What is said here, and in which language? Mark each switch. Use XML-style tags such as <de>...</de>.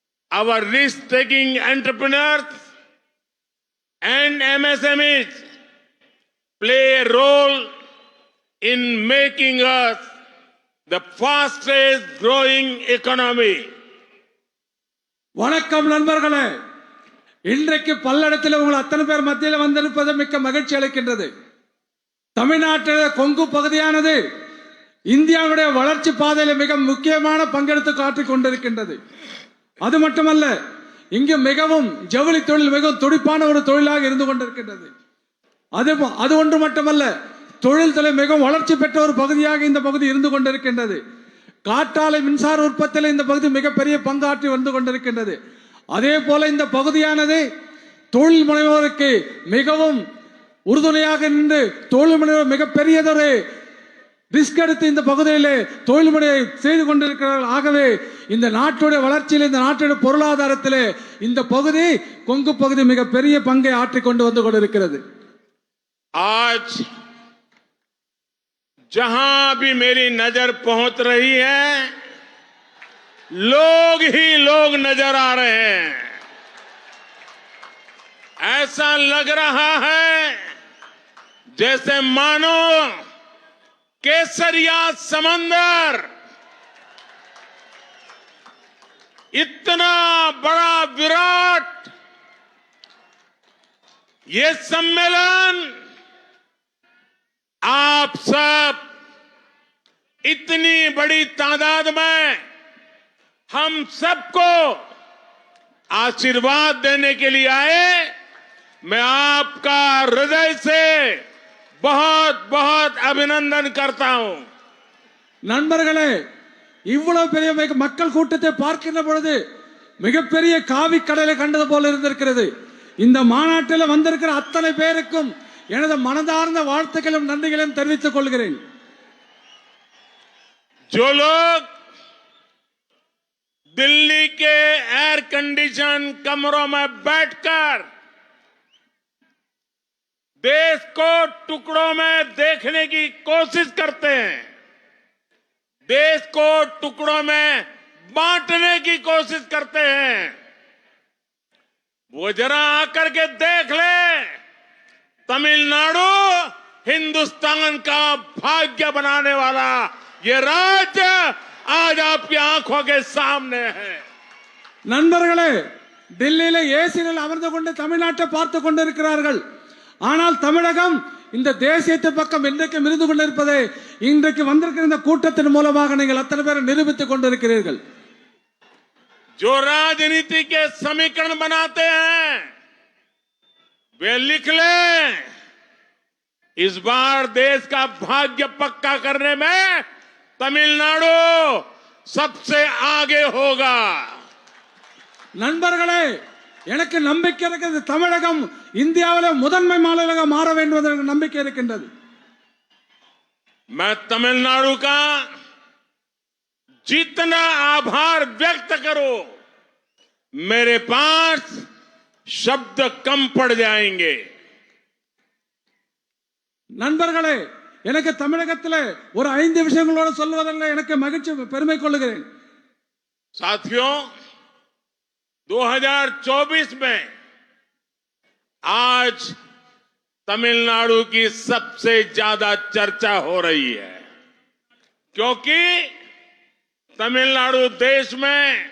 <en>Our risk-taking entrepreneurs and MSMEs play a role in making us the fastest growing economy.</en> <ta>வணக்கம் நண்பர்களே, இன்றைக்கு பல்லடத்தில் உங்கள் அத்தனை பேர் மத்தியில் வந்திருப்பது மிக்க மகிழ்ச்சி அளிக்கின்றது. தமிழ்நாட்டில் கொங்கு பகுதியானது இந்தியாவுடைய வளர்ச்சி பாதையில் மிக முக்கியமான பங்கெடுத்து காட்டிக் கொண்டிருக்கின்றது. அது மட்டுமல்ல, இங்கு மிகவும் ஜவுளி தொழில் மிகவும் துடிப்பான ஒரு தொழிலாக இருந்து கொண்டிருக்கின்றது. அது ஒன்று மட்டுமல்ல, தொழில் துறை மிகவும் வளர்ச்சி பெற்ற ஒரு பகுதியாக இந்த பகுதி இருந்து கொண்டிருக்கின்றது. காற்றாலை மின்சார உற்பத்தியில் இந்த பகுதி மிகப்பெரிய பங்காற்றி வந்து கொண்டிருக்கின்றது. அதே போல இந்த பகுதியானது தொழில் முனைவோருக்கு மிகவும் உறுதுணையாக நின்று தொழில் முனைவோர் மிகப்பெரியதொரு ரிஸ்க் எடுத்து இந்த பகுதியிலே தொழில் முறையை செய்து கொண்டிருக்கிறார்கள். ஆகவே இந்த நாட்டுடைய வளர்ச்சியில், இந்த நாட்டுடைய பொருளாதாரத்திலே இந்த பகுதி கொங்கு பகுதி மிகப்பெரிய பங்கை ஆற்றிக் கொண்டு வந்து கொண்டிருக்கிறது.</ta> <hi>आज जहां भी मेरी नजर पहुंच रही है, लोग ही लोग नजर आ रहे हैं. ऐसा लग रहा है जैसे मानो केसरिया समंदर इतना बड़ा विराट ये सम्मेलन आप सब इतनी बड़ी तादाद में हम सबको आशीर्वाद देने के लिए आए. मैं आपका हृदय से बहुत बहुत अभिनंदन करता हूं.</hi> <ta>நண்பர்களே, இவ்வளவு பெரிய மக்கள் கூட்டத்தை பார்க்கின்ற பொழுது மிகப்பெரிய காவி கடலை கண்டது போல இருந்திருக்கிறது. இந்த மாநாட்டில் வந்திருக்கிற அத்தனை பேருக்கும் எனது மனதார்ந்த வாழ்த்துக்களும் நன்றிகளையும் தெரிவித்துக் கொள்கிறேன்.</ta> <hi>जो लोग दिल्ली के एयर कंडीशन कमरों में बैठकर देश को टुकड़ों में देखने की कोशिश करते हैं, देश को टुकड़ों में बांटने की कोशिश करते हैं, वो जरा आकर के देख ले, तमिलनाडु हिंदुस्तान का भाग्य बनाने वाला ये राज्य आज आपकी आंखों के सामने है.</hi> <ta>நண்பர்களே, டெல்லியில ஏசியில் அமர்ந்து கொண்டு தமிழ்நாட்டை பார்த்து கொண்டிருக்கிறார்கள். ஆனால் தமிழகம் இந்த தேசியத்தை பக்கம் இன்றைக்கு இருந்து கொண்டிருப்பதை இன்றைக்கு வந்திருக்கிற இந்த கூட்டத்தின் மூலமாக நீங்கள் அத்தனை பேரை நிரூபித்துக் கொண்டிருக்கிறீர்கள்.</ta> <hi>जो राजनीति के समीकरण बनाते हैं वे लिख ले, इस बार देश का भाग्य पक्का करने में तमिलनाडु सबसे आगे होगा.</hi> <ta>நண்பர்களே, எனக்கு நம்பிக்கை இருக்கிறது. தமிழகம் இந்தியாவில் முதன்மை மாநிலமாக மாற வேண்டும் என்ற நம்பிக்கை இருக்கின்றது.</ta> <hi>मैं तमिलनाडु का जितना आभार व्यक्त करूं, मेरे पास शब्द कम पड़ जाएंगे.</hi> <ta>நண்பர்களே, எனக்கு தமிழகத்தில் ஒரு 5 விஷயங்களோடு சொல்வதில் எனக்கு மகிழ்ச்சி பெருமை கொள்கிறேன்.</ta> <hi>साथियों, 2024 में आज तमिलनाडु की सबसे ज्यादा चर्चा हो रही है, क्योंकि तमिलनाडु देश में</hi>